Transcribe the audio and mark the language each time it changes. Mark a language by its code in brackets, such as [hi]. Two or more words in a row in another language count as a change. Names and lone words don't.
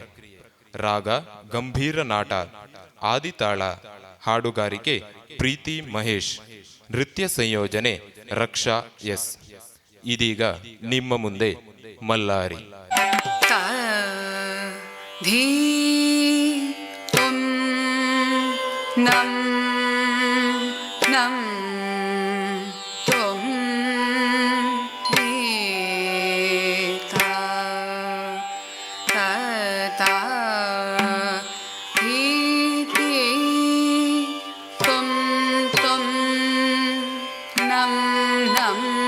[kn] ರಾಗ ಗಂಭೀರ ನಾಟ, ಆದಿತಾಳ, ಹಾಡುಗಾರಿಕೆ ಪ್ರೀತಿ ಮಹೇಶ್, ನೃತ್ಯ ಸಂಯೋಜನೆ ರಕ್ಷಾ ಎಸ್. ಇದೀಗ ನಿಮ್ಮ ಮುಂದೆ ಮಲ್ಲಾರಿ. ನಂ ನಂ ತುಂ ಧೀ ತಾ ತಾ ಧೀ ಧೀ ತುಂ ತುಂ ನಂ ನಂ